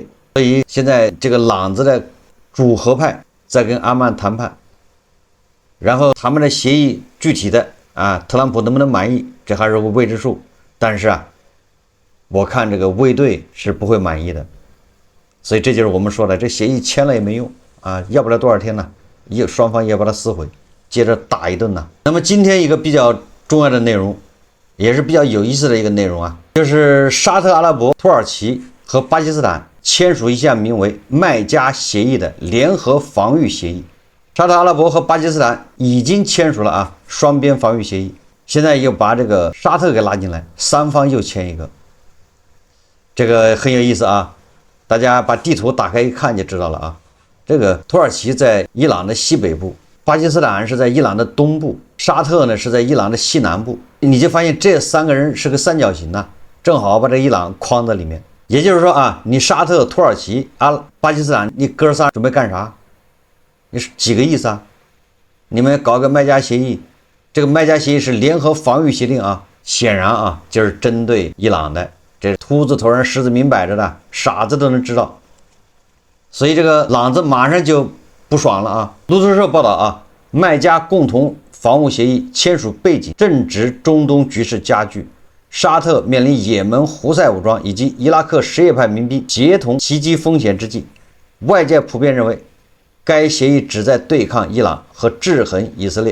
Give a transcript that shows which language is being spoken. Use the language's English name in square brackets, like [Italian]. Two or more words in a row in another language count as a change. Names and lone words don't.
[Chinese] 所以現在這個朗子的主和派在跟阿曼談判，然後他們的協議具體的特朗普能不能滿意，這還是個未知數。但是我看這個衛隊是不會滿意的，所以這就是我們說的，這協議簽了也沒用要不了多少天呢，雙方也把它撕毀，接着打一頓呢。那麼今天一個比較重要的內容，也是比較有意思的一個內容就是沙特阿拉伯、土耳其和巴基斯坦簽署一項名為麥加協議的聯合防禦協議。沙特阿拉伯和巴基斯坦已經簽署了雙邊防禦協議，現在又把這個沙特給拉進來，三方又簽一個，這個很有意思大家把地圖打開一看就知道了這個土耳其在伊朗的西北部，巴基斯坦是在伊朗的東部，沙特呢是在伊朗的西南部。你就发现这三个人是个三角形正好把这伊朗框在里面。也就是说你沙特、土耳其、巴基斯坦，你哥仨準備幹啥？你是幾個意思你們搞個麥加協議，這個麥加協議是聯合防禦協定顯然就是針對伊朗的。這禿子頭上虱子明擺着的，傻子都能知道。所以這個朗子馬上就不爽了路透社報道麥加共同防務協議簽署背景正值中東局勢加劇，沙特面臨也門胡塞武裝以及伊拉克什葉派民兵協同襲擊風險之際，外界普遍認為該協議旨在對抗伊朗和制衡以色列。